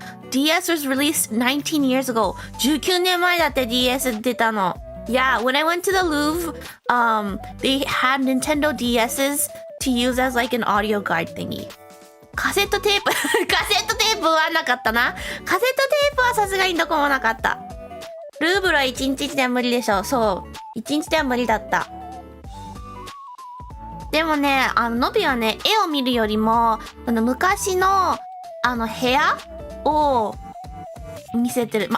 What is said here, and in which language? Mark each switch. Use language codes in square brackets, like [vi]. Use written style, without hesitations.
[en] DS was released 19 years ago. [ja] 19年前だって DS 出たの。 [en] Yeah, when I went to the Louvre, they had Nintendo DS's to use as like an audio guide thingy. [ja] カセットテープはなかったな。カセットテープはさすがにどこもなかった。ルーブルは1日では無理でしょ。そう。1日では無理だった。でもね、のびはね、絵を見るよりも、昔の、部屋を見せてる。